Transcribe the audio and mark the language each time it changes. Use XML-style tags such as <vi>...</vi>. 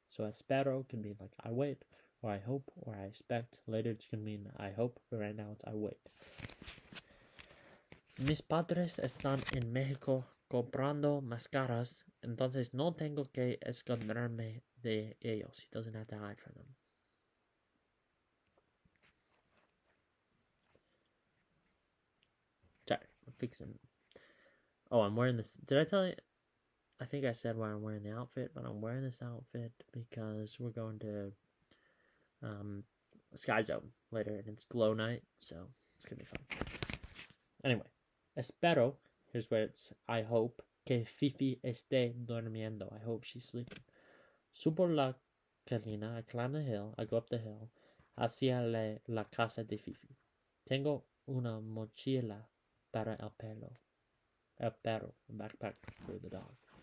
<en>So espero can mean like I wait, or I hope, or I expect. Later it can mean I hope, but right now it's I wait.</en> <es>Mis padres están en México comprando máscaras, entonces no tengo que esconderme de ellos.</es> <en>He doesn't have to hide from them. Sorry, I'm fixing. Oh, I'm wearing this. Did I tell you? I think I said why I'm wearing the outfit, but I'm wearing this outfit because we're going to Sky Zone later, and it's glow night, so it's gonna be fun. Anyway, espero, here's where it's I hope,</en> <es>que Fifi esté durmiendo.</es> <en>I hope she's sleeping.</en> <es>Subo la colina,</es> <en>I climb the hill, I go up the hill,</en> <es>hacia la casa de Fifi. Tengo una mochila para el perro,</es> <en>a backpack for the dog.</en>